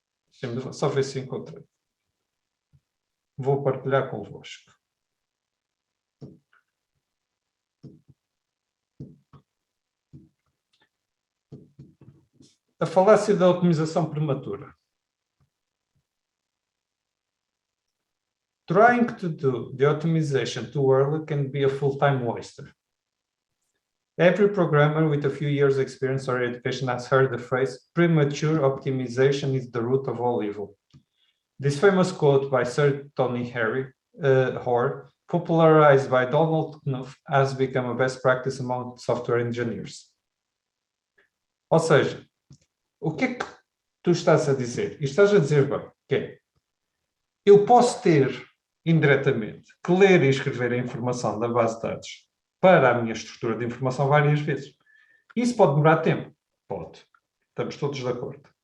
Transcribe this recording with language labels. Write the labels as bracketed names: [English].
[Portuguese] Deixa-me só ver se encontrei. Vou partilhar convosco. A falácia da otimização prematura. [English] Trying to do the optimization too early can be a full-time waster. Every programmer with a few years experience or education has heard the phrase, premature optimization is the root of all evil. This famous quote by Sir Tony Hoare, popularized by Donald Knuth, has become a best practice among software engineers. [Portuguese] Ou seja, o que é que tu estás a dizer? E estás a dizer bem, que é, eu posso ter, indiretamente, que ler e escrever a informação da base de dados para a minha estrutura de informação várias vezes. Isso pode demorar tempo? Pode. Estamos todos de acordo.